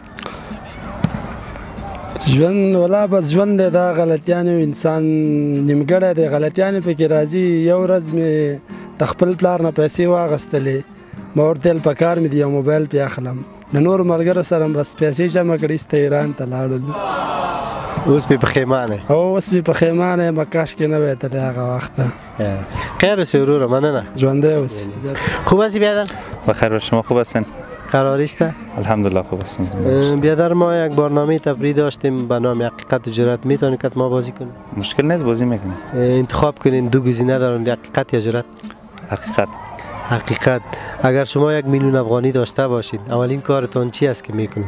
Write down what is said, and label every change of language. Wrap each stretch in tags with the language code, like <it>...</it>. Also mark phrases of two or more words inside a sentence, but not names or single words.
<ps>ژوند ولا بس ژوند دی دا غلطیانې انسان نیمګړی دی غلطیانې پکې راځي یو ورځ مې د خپل پلار نه پیسې واخیستلې ما ورته ویل په کار مې دی یو موبایل پې اخلم د نورو ملګرو سره بس پیسې جمع کړې ایسته ایران ته لاړل اوس به پښیمانه اوس به پښیمانه یم کاش کې نه وای تللی هغه وخت خیر اوسې وروره مننه ژوندی اوسې</ps> <fa>خوب هستی بیادر بخیر شما خوب هستین قراری است؟ الحمدلله خوب هستم بیادر ما یک برنامه تفریحی داشتیم به نام حقیقت و جرأت میتونید که ما بازی کنیم مشکل نیست بازی میکنیم انتخاب کنین 2 گزینه دارن حقیقت یا جرأت حقیقت اگر شما 1 میلیون افغانی داشته باشید اولین کارتون چی است که میکنید</fa>